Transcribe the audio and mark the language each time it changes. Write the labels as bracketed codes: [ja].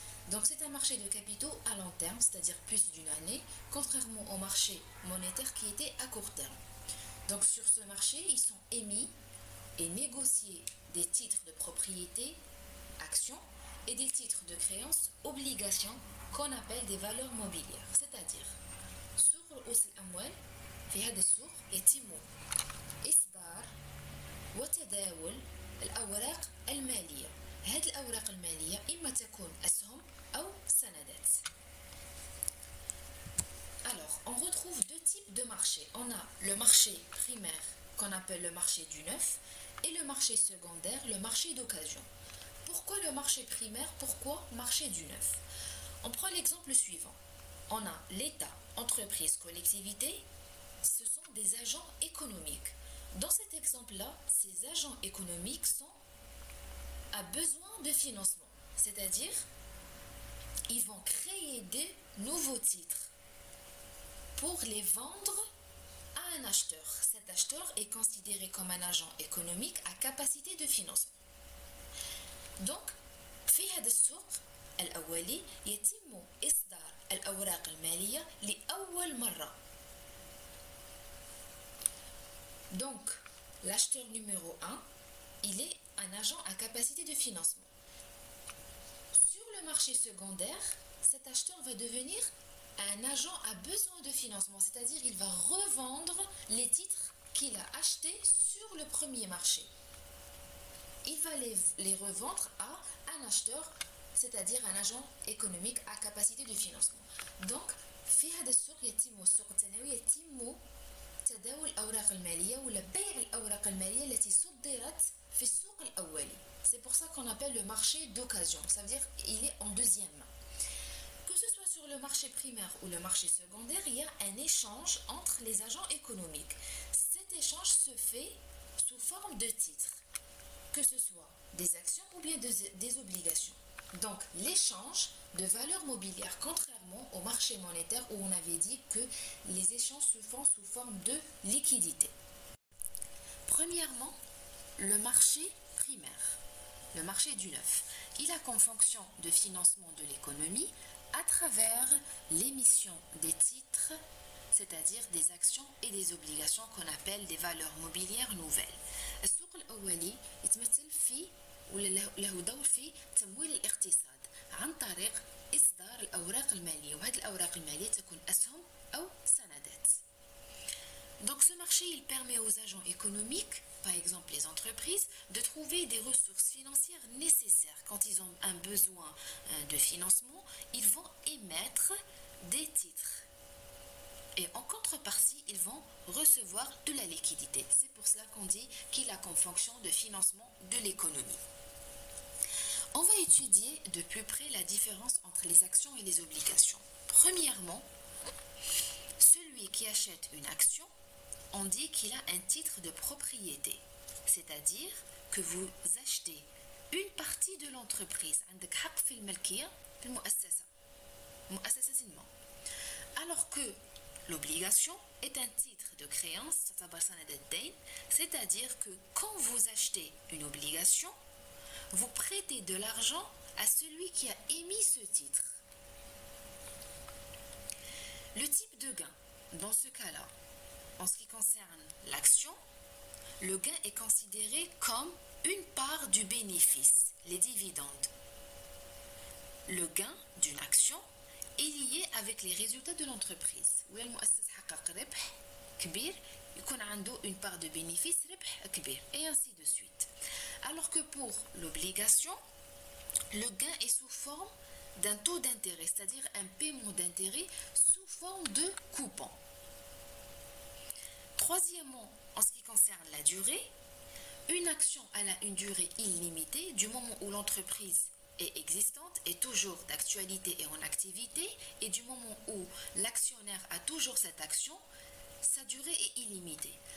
[fr] Donc c'est un marché de capitaux à long terme, c'est-à-dire plus d'une année, contrairement au marché monétaire qui était à court terme. Donc sur ce marché, ils sont émis et négociés des titres de propriété, actions, et des titres de créance, obligations, qu'on appelle des valeurs mobilières. C'est-à-dire, sur [ar] رؤوس الأموال في هذا السوق يتم إصدار وتداول الأوراق المالية. هذه الأوراق المالية إما تكون أسهم أو سندات. [fr] Alors, on retrouve deux types de marchés. On a le marché primaire qu'on appelle le marché du neuf et le marché secondaire, le marché d'occasion. Pourquoi le marché primaire? Pourquoi marché du neuf? On prend l'exemple suivant. On a l'État, entreprise, collectivité, ce sont des agents économiques. Dans cet exemple-là, ces agents économiques a besoin de financement, c'est-à-dire ils vont créer des nouveaux titres pour les vendre à un acheteur. Cet acheteur est considéré comme un agent économique à capacité de financement. [ar] Donc, في هذا السوق الأولي يتم إصدار الأوراق المالية لأول مرة. [fr] Donc, l'acheteur numéro 1, il est un agent à capacité de financement. Sur le marché secondaire, cet acheteur va devenir un agent à besoin de financement, c'est-à-dire il va revendre les titres qu'il a achetés sur le premier marché. Il va les revendre à un acheteur, c'est-à-dire un agent économique à capacité de financement. [ar] Donc, في هذا السوق يتم السوق الثانوي يتم تداول الأوراق المالية ولا بيع الأوراق المالية التي صدرت في السوق الأولي. [fr] C'est pour ça qu'on appelle le marché d'occasion. Ça veut dire qu'il est en deuxième main. Que ce soit sur le marché primaire ou le marché secondaire, il y a un échange entre les agents économiques. Cet échange se fait sous forme de titres, que ce soit des actions ou bien des obligations. Donc, l'échange de valeurs mobilières, contrairement au marché monétaire où on avait dit que les échanges se font sous forme de liquidité. Premièrement, le marché primaire, le marché du neuf. Il a comme fonction de financement de l'économie à travers l'émission des titres, c'est-à-dire des actions et des obligations qu'on appelle des valeurs mobilières nouvelles. [ar] السوق الأولي يتمثل في له دور في تمويل الاقتصاد عن طريق إصدار الأوراق المالية وهذه الأوراق المالية تكون أسهم أو سندات. [fr] Donc ce marché, il permet aux agents économiques, par exemple les entreprises, de trouver des ressources financières nécessaires. Quand ils ont un besoin de financement, ils vont émettre des titres. Et en contrepartie, ils vont recevoir de la liquidité. C'est pour cela qu'on dit qu'il a comme fonction de financement de l'économie. On va étudier de plus près la différence entre les actions et les obligations. Premièrement, celui qui achète une action, on dit qu'il a un titre de propriété. C'est-à-dire que vous achetez une partie de l'entreprise. [ar] عندك حق في الملكية في المؤسسة. مؤسسة. [fr] Alors que l'obligation est un titre de créance, c'est-à-dire que quand vous achetez une obligation, vous prêtez de l'argent à celui qui a émis ce titre. Le type de gain, dans ce cas-là, en ce qui concerne l'action, Le gain est considéré comme une part du bénéfice, les dividendes. Le gain d'une action est lié avec les résultats de l'entreprise. [ar] ولا المؤسسة حقق ربح كبير يكون عنده [fr] une part de bénéfice [ar] ربح كبير et ainsi de suite. [fr] Alors que pour l'obligation, le gain est sous forme d'un taux d'intérêt, c'est-à-dire un paiement d'intérêt sous forme de coupon. Troisièmement, en ce qui concerne la durée, une action a une durée illimitée du moment où l'entreprise est existante, est toujours d'actualité et en activité, et du moment où l'actionnaire a toujours cette action, sa durée est illimitée.